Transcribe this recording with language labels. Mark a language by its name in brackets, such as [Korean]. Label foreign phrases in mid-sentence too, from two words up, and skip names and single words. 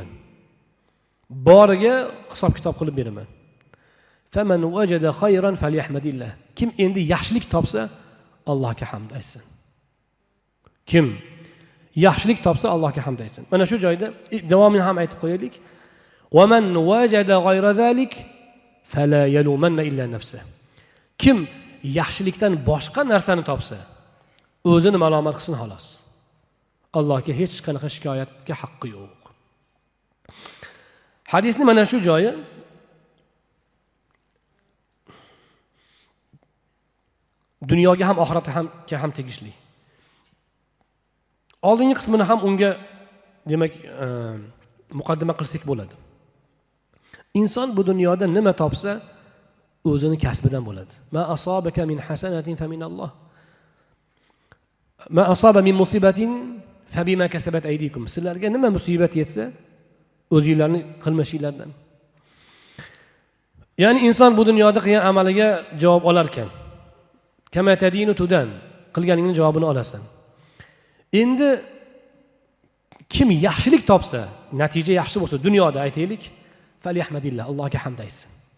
[Uzbek] Boriga hisob-kitob qilib beraman. [Arabic] فمن وجد خيرا فليحمد الله. [Uzbek] Kim endi yaxshilik topsa, Allohga hamd aytsin. Kim yaxshilik topsa Allohga hamd aytsin. Mana shu joyda davomini ham aytib qo'yaylik. [Arabic] ومن وجد غير ذلك فلا يلومن إلا نفسه. [Uzbek] Kim yaxshilikdan boshqa narsani topsa, o'zini malomat qilsin xolos. Allohga hech qanaqa shikoyatga haqqi yo'q. Hadisning mana shu joyi dunyoga ham oxiratga ham tegishli. Oldingi qismini ham unga demak muqaddima qilsak bo'ladi. Inson bu dunyoda nima topsa, o'zini kasbidan bo'ladi. [Arabic] ما أصابك من حسنة فمن الله. ما أصاب من مصيبة فبما كسبت أيديكم. [Uzbek] Sizlarga nima musibat yetsa, o'zingizlarning qilmishinglardan. Ya'ni inson bu dunyoda qilgan amaliga javob olar ekan. [Arabic] كما تدين تدان, [Uzbek] qilganingning javobini olasan. Endi kim yaxshilik topsa, natija yaxshi bo'lsa, dunyoda aytaylik, falyahmadillah, Allohga hamd aytsin.